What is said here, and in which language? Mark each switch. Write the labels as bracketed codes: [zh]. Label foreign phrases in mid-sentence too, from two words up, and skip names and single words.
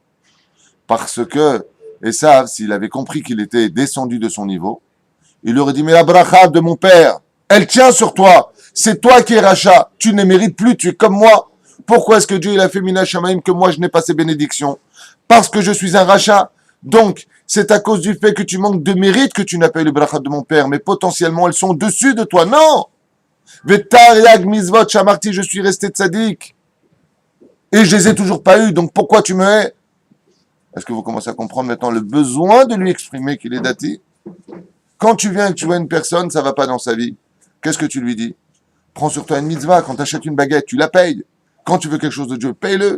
[fr] Parce que, et ça, s'il avait compris qu'il était descendu de son niveau, il aurait dit, mais la bracha de mon père, elle tient sur toi. C'est toi qui es rachat. Tu ne mérites plus, tu es comme moi. Pourquoi est-ce que Dieu il a fait [he] מן השמים [fr] que moi je n'ai pas ces bénédictions? Parce que je suis un rachat. Donc, c'est à cause du fait que tu manques de mérite que tu n'as pas eu le bracha de mon père. Mais potentiellement, elles sont au-dessus de toi. Non! [he] ותרי"ג מצוות שמרתי, [fr] je suis resté tzaddik. Et je les ai toujours pas eu. Donc pourquoi tu me hais? Est-ce que vous commencez à comprendre maintenant le besoin de lui exprimer qu'il est dati? Quand tu viens et que tu vois une personne, ça va pas dans sa vie. Qu'est-ce que tu lui dis? Prends sur toi une mitzvah. Quand tu achètes une baguette, tu la payes. Quand tu veux quelque chose de Dieu, paye-le.